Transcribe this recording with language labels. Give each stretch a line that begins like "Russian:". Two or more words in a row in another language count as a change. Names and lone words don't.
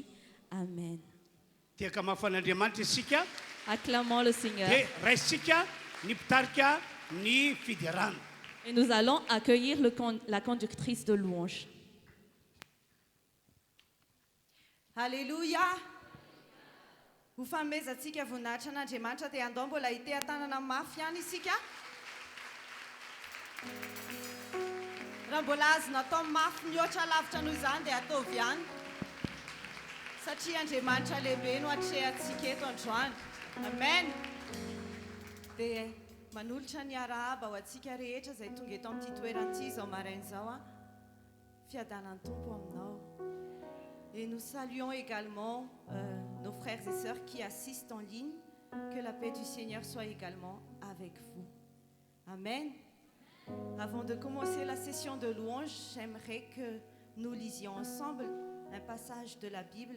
French: Amen. Acclamons le Seigneur. Et nous allons accueillir la conductrice de louange. Alléluia.
Malagasy: ho fanomezantsika voninahitra an'Andriamanitra dia andao mbola ite-tanana mafy ihany isika. Raha mbola azo natao mafy mihoatra lavitra noho izany dia ataovy ihany. Satria Andriamanitra lehibe no atrehantsika eto androany. Amen. Dia manolotra ny arahaba ho antsika rehetra izay tonga eto amin'ity toerana izao marain'izao. Fiadanan'ny Tompo aminao.
French: Et nous saluons également nos frères et sœurs qui assistent en ligne. Que la paix du Seigneur soit également avec vous. Amen. Avant de commencer la session de louange, j'aimerais que nous lisions ensemble un passage de la Bible.